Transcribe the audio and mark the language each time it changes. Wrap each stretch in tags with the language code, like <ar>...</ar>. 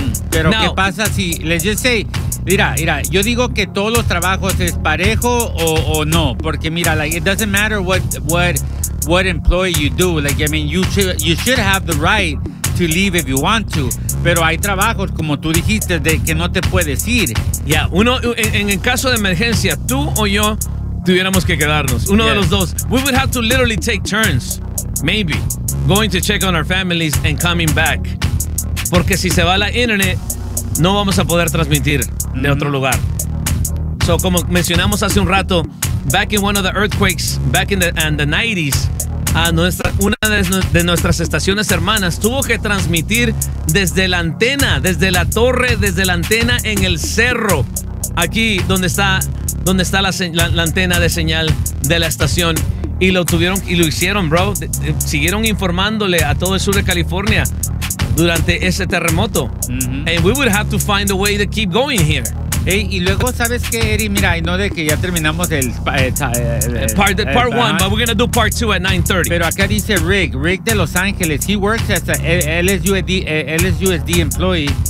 <es>Pero</es> <en>now,</en> <es>¿qué pasa si,</es> <en>let's just say,</en> <es>mira, yo digo que todos los trabajos es parejo o no, porque mira,</es> <en>like, it doesn't matter what employee you do, like, I mean, you should have the right to leave if you want to,</en> <es>pero hay trabajos, como tú dijiste, de que no te puedes ir. Ya, yeah, uno, en el caso de emergencia, tú o yo tuviéramos que quedarnos, uno yes. de los dos.</es> <en>We would have to literally take turns. Maybe going to check on our families and coming back.</en> <es>Porque si se va la internet, no vamos a poder transmitir de otro lugar. So, como mencionamos hace un rato,</es> <en>back in one of the earthquakes, back in the 90s,</en> <es>una de nuestras estaciones hermanas tuvo que transmitir desde la antena, desde la torre, desde la antena en el cerro. Aquí donde está la antena de señal de la estación. Y lo tuvieron y lo hicieron, bro. Siguieron informándole a todo el sur de California durante ese terremoto. Mm-hmm.</es> <en>And we would have to find a way to keep going here.</en> <es>Hey, y luego, ¿sabes qué, Eddie? Mira, y no de que ya terminamos</es> <en>part one, but we're going to do part two at 9:30.</en> <es>Pero acá dice Rick de Los Ángeles.</es> <en>He works as a LSUSD employee.</en>